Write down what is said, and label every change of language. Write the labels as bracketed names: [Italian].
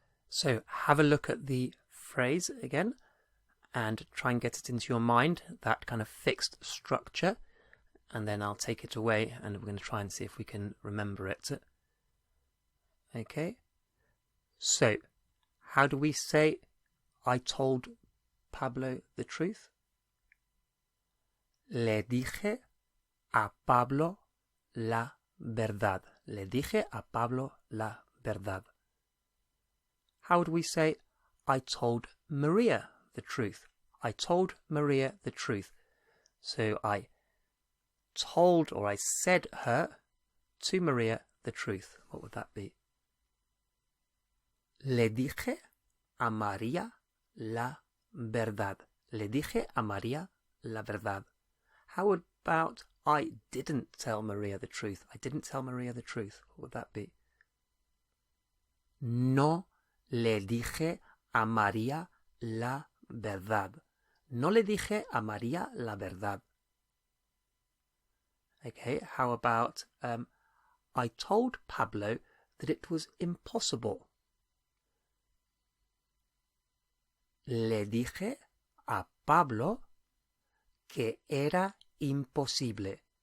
[English] So have a look at the phrase again and try and get it into your mind, that kind of fixed structure, and then I'll take it away and we're going to try and see if we can remember it. Okay, so how do we say I told Pablo the truth? [Spanish] Le dije a Pablo la verdad. Le dije a Pablo la verdad. [English] How would we say I told Maria the truth? I told Maria the truth. So I told or I said her to Maria the truth. What would that be? [Spanish] Le dije a María la verdad. Le dije a María la verdad. [English] How about I didn't tell Maria the truth. I didn't tell Maria the truth. What would that be? [Spanish] No le dije a María la verdad. No le dije a María la verdad. [English] Okay, how about I told Pablo that it was impossible. [Spanish] Le dije a Pablo que era imposible.